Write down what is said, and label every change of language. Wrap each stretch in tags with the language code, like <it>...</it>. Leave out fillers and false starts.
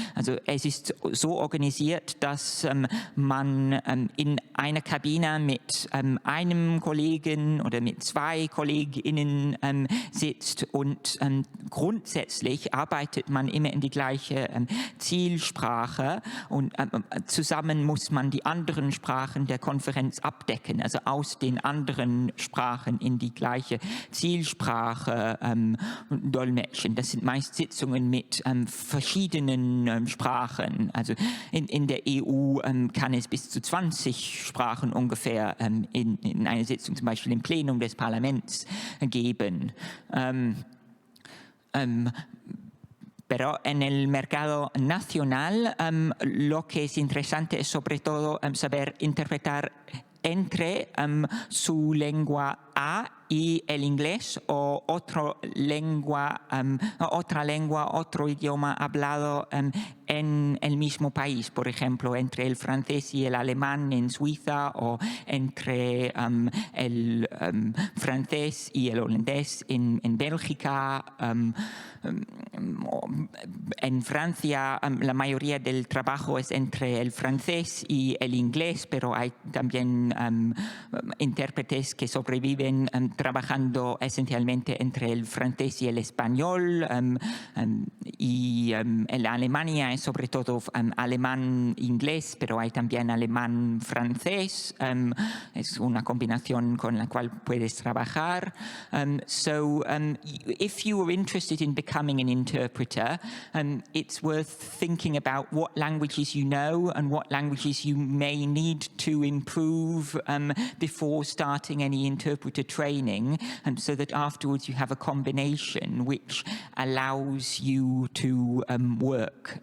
<de>Also es ist so organisiert, dass man in einer Kabine mit einem Kollegen oder mit zwei KollegInnen sitzt und grundsätzlich arbeitet man immer in die gleiche Zielsprache und zusammen muss man die anderen Sprachen der Konferenz abdecken, also aus den anderen Sprachen in die gleiche Zielsprache dolmetschen. Das sind meist Sitzungen mit verschiedenen Sprachen. Also in der EU kann es bis zu 20 Sprachen ungefähr in einer Sitzung, zum Beispiel im Plenum des Parlaments, geben.</de> <es>Pero en el mercado nacional lo que es interesante es sobre todo saber interpretar entre su lengua A y el inglés o otra lengua, otro idioma hablado en el mismo país, por ejemplo, entre el francés y el alemán en Suiza o entre el francés y el holandés en Bélgica. En Francia la mayoría del trabajo es entre el francés y el inglés, pero hay también intérpretes que sobreviven trabajando esencialmente entre el francés y el español, y en Alemania es sobre todo alemán-inglés, pero hay también alemán-francés. Es una combinación con la cual puedes trabajar.</es> <en>So if you are interested in becoming an interpreter, it's worth thinking about what languages you know and what languages you may need to improve before starting any interpreter training, so that afterwards you have a combination which allows you to work.</en>